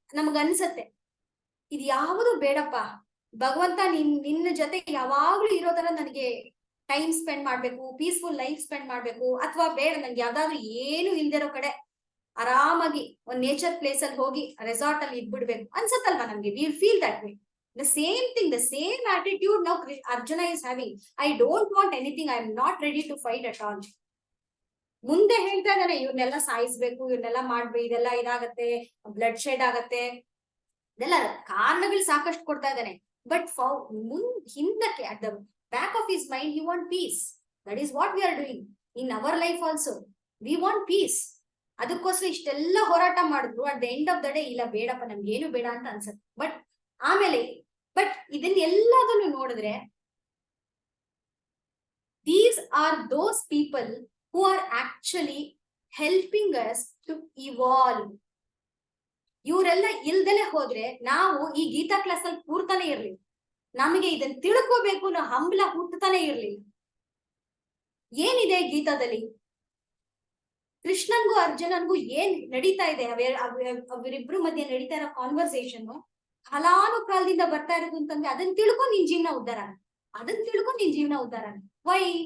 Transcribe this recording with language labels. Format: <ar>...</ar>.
<kn>ನಮಗ ಅನ್ಸತ್ತೆ ಇದು ಯಾವುದು ಬೇಡಪ್ಪ, ಭಗವಂತ ನಿನ್ನ ಜೊತೆ ಯಾವಾಗ್ಲೂ ಇರೋ ತರ ನನಗೆ ಟೈಮ್ ಸ್ಪೆಂಡ್ ಮಾಡ್ಬೇಕು,</kn> <en>peaceful life spend</en> <kn>ಮಾಡ್ಬೇಕು, ಅಥವಾ ಬೇಡ ನನ್ಗೆ ಯಾವ್ದಾದ್ರು ಏನು ಇಲ್ದಿರೋ ಕಡೆ ಆರಾಮಾಗಿ ಒಂದ್ ನೇಚರ್ ಪ್ಲೇಸ್ ಅಲ್ಲಿ ಹೋಗಿ ರೆಸಾರ್ಟ್ ಅಲ್ಲಿ ಇದ್ಬಿಡ್ಬೇಕು ಅನ್ಸತ್ತಲ್ವಾ ನಮ್ಗೆ.</kn> <en>We feel that way. The same thing, the same attitude now Arjuna is having. I don't want anything, I am not ready to fight at all.</en> <kn>ಮುಂದೆ ಹೇಳ್ತಾ ಇದ್ದಾನೆ ಇವ್ರನ್ನೆಲ್ಲ ಸಾಯಿಸ್ಬೇಕು, ಇವ್ರನ್ನೆಲ್ಲ ಮಾಡ್ಬೇಕು, ಇದೆಲ್ಲ ಇದಾಗತ್ತೆ, ಬ್ಲಡ್ ಶೆಡ್ ಆಗತ್ತೆ, ಇದೆಲ್ಲ ಕಾರಣಗಳು ಸಾಕಷ್ಟು ಕೊಡ್ತಾ ಇದ್ದಾನೆ.</kn> <en>But ಹಿಂದಕ್ಕೆ at the back of his mind he want peace. That is what we are doing in our life also. We want peace.</en> <kn>ಅದಕ್ಕೋಸ್ಕರ ಇಷ್ಟೆಲ್ಲ ಹೋರಾಟ ಮಾಡಿದ್ರು</kn> <en>at the end of the day</en> <kn>ಇಲ್ಲ ಬೇಡಪ್ಪ ನಮ್ಗೆ ಏನು ಬೇಡ ಅಂತ ಅನ್ಸುತ್ತೆ.</kn> <en>but</en> <kn>ಇದನ್ನೆಲ್ಲದನ್ನು ನೋಡಿದ್ರೆ</kn> <en>these are those people who are actually helping us to evolve.</en> <kn>ಇವರೆಲ್ಲ ಇಲ್ದಲೆ ಹೋದ್ರೆ ನಾವು ಈ ಗೀತಾ ಕ್ಲಾಸ್ ಅಲ್ಲಿ ಕೂರ್ತಾನೆ ಇರ್ಲಿಲ್ಲ, ನಮಗೆ ಇದನ್ನ ತಿಳ್ಕೋಬೇಕು ಅನ್ನೋ ಹಂಬಲ ಹುಟ್ಟತಾನೆ ಇರ್ಲಿಲ್ಲ. ಏನಿದೆ ಗೀತಾದಲ್ಲಿ? ಕೃಷ್ಣನ್ಗೂ ಅರ್ಜುನನ್ಗೂ ಏನ್ ನಡೀತಾ ಇದೆ, ಅವರಿಬ್ರು ಮಧ್ಯೆ ನಡೀತಾ ಇರೋ ಕಾನ್ವರ್ಸೇಷನ್ ಕಾಲಾನುಕಾಲದಿಂದ ಬರ್ತಾ ಇರೋದು ಅಂತಂದ್ರೆ ಅದನ್ನ ತಿಳ್ಕೊಂಡು ನಿನ್ ಜೀವನ ಉದ್ಧಾರ, ಅದನ್ನ ತಿಳ್ಕೊಂಡು ನಿನ್ ಜೀವನ ಉದ್ಧಾರ. ವೈ?</kn>